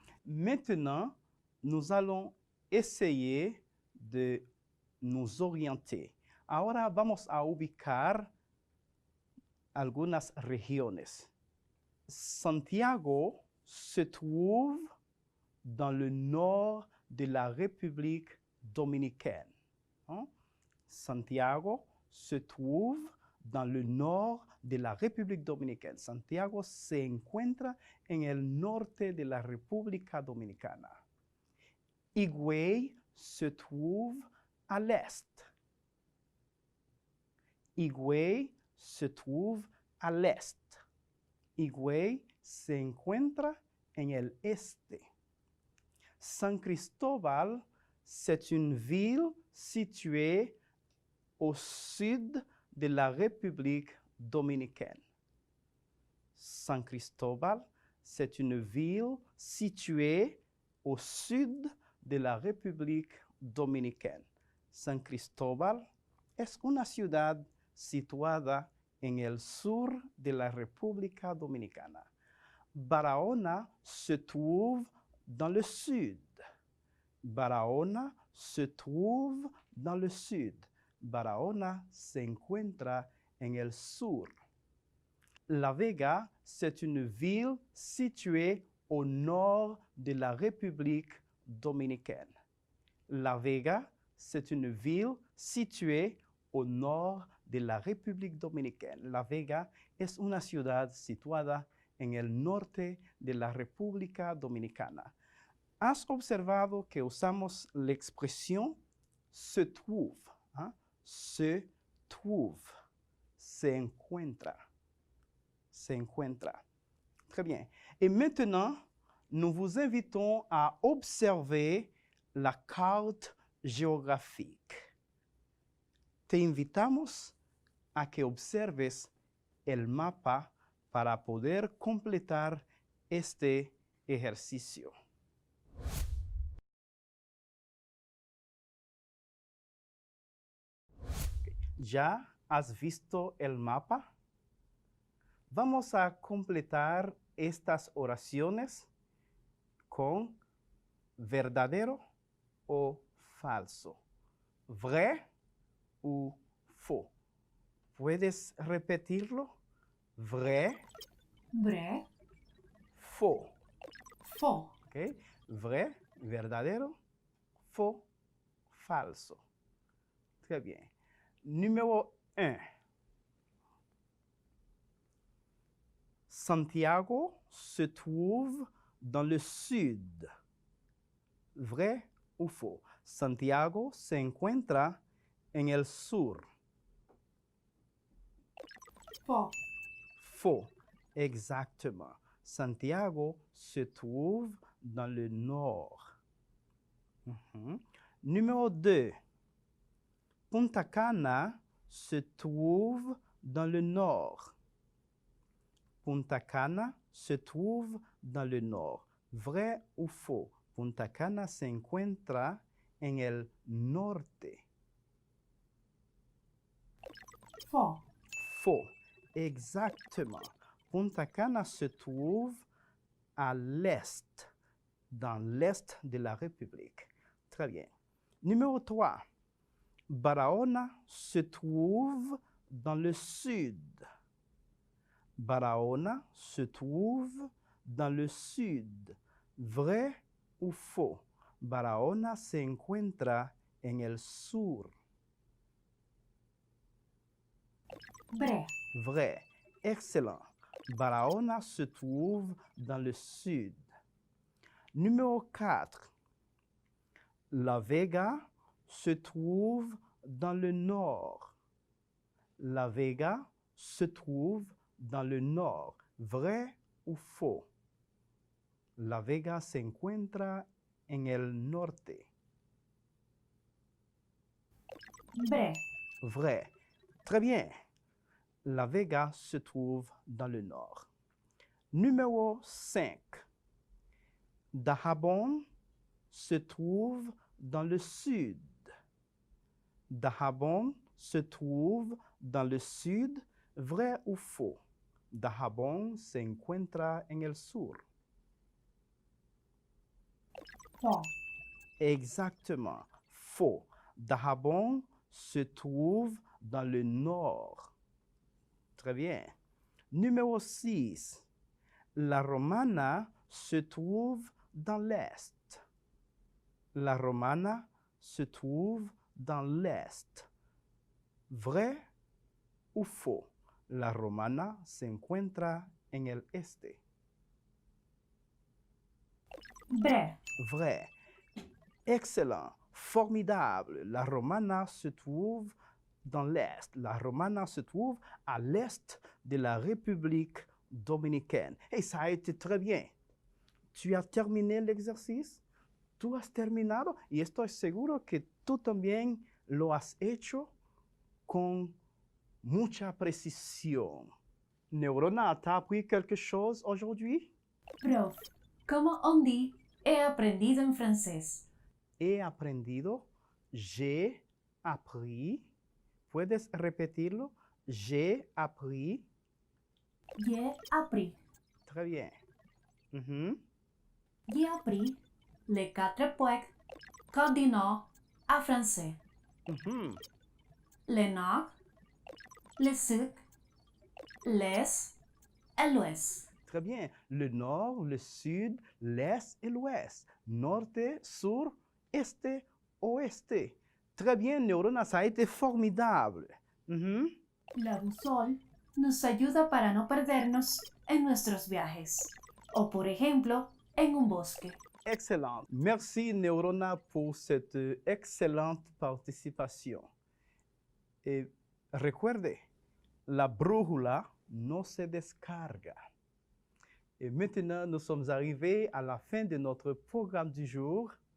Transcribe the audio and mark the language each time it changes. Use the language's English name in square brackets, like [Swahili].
[French] Maintenant, nous allons essayer de nous orienter. [Spanish] Ahora vamos a ubicar algunas regiones. [French] Santiago se trouve dans le nord de la République dominicaine. Hein? Santiago se trouve dans le nord de la République dominicaine. [Spanish] Santiago se encuentra en el norte de la República Dominicana. Higüey se trouve à l'est. [French] Higüey se trouve à l'est. [Spanish] Higüey se encuentra en el este. [French] San Cristóbal, c'est une ville située au sud de la République dominicaine. San Cristóbal, c'est une ville située au sud de la République dominicaine. [Spanish] San Cristóbal es una ciudad situada en el sur de la República Dominicana. [French] Barahona se trouve dans le sud. Barahona se trouve dans le sud. [Spanish] Barahona se encuentra en el sur. [French] La Vega, c'est une ville située au nord de la République dominicaine. La Vega, c'est une ville située au nord de la République dominicaine. [Spanish] La Vega es una ciudad situada en el norte de la República Dominicana. ¿Has observado que usamos la expresión [French] se trouve? [Spanish] ¿Ah? [French] Se trouve. [Spanish] Se encuentra. Se encuentra. [French] Très bien. Et maintenant, nous vous invitons à observer la carte géographique. [Spanish] Te invitamos a que observes el mapa para poder completar este ejercicio. ¿Ya has visto el mapa? Vamos a completar estas oraciones con verdadero o falso, [French] vrai ou faux. [Spanish] ¿Puedes repetirlo? Vrai, [French] Vrai, faux. faux. ¿Ok? Vrai, [Spanish] verdadero, [French] faux, [Spanish] falso. [French] Très bien. Numéro 1. Santiago se trouve dans le sud. ¿Vrai ou faux? [Spanish] Santiago se encuentra en el sur. [French] Faux. Faux. Exactement. Santiago se trouve dans le nord. Numéro 2. Punta Cana se trouve dans le nord. Punta Cana se trouve dans le nord. ¿Vrai ou faux? [Spanish] Punta Cana se encuentra en el norte. [French] Faux. Faux. Exactement. Punta Cana se trouve à l'est, dans l'est de la République. Très bien. Numéro 3. Barahona se trouve dans le sud. Barahona se trouve dans le sud. ¿Vrai ou faux? [Spanish] Barahona se encuentra en el sur. [French] Vrai. Vrai. Excellent. Barahona se trouve dans le sud. Numéro 4. La Vega se trouve dans le nord. La Vega se trouve dans le nord. ¿Vrai ou faux? [Spanish] La Vega se encuentra en el norte. [French] Vrai. Vrai. Très bien. La Vega se trouve dans le nord. Numéro 5. Dajabón se trouve dans le sud. Dajabón se trouve dans le sud. ¿Vrai ou faux? [Spanish] Dajabón se encuentra en el sur. [French] Faux. Exactement. Faux. Dajabón se trouve dans le nord. Très bien. Numéro 6. La Romana se trouve dans l'est. La Romana se trouve dans l'est. ¿Vrai ou faux? [Spanish] La Romana se encuentra en el este. [French] Vrai. Vrai. Excellent. Formidable. La Romana se trouve dans l'est. La Romana se trouve à l'est de la République dominicaine. Et ça a été très bien. Tu as terminé l'exercice. [Spanish] Tú has terminado y estoy seguro que tú también lo has hecho con mucha precisión. [French] Neurona, ¿t'as appris quelque chose aujourd'hui? Prof, comment on dit [Spanish] he aprendido en francés? He aprendido, [French] j'ai appris. [Spanish] ¿Puedes repetirlo? [French] J'ai appris. J'ai appris. Très bien. Mhm. J'ai appris les 4 poètes cardinaux en français. Mhm. Le nord, le sud, l'est et l'ouest. Très bien. Le nord, le sud, l'est et l'ouest. [Spanish] Norte, sur, este, oeste. [French] Très bien, Neurona, ça a été formidable. Mhm. [Spanish] La bússola nos ayuda para no perdernos en nuestros viajes. O por ejemplo, en un bosque. [French] Excellent. Merci, Neurona, pour cette excellente participation. [Spanish] Et recuerde, la brújula no se descarga. [French] Et maintenant, nous sommes arrivés à la fin de notre programme du jour.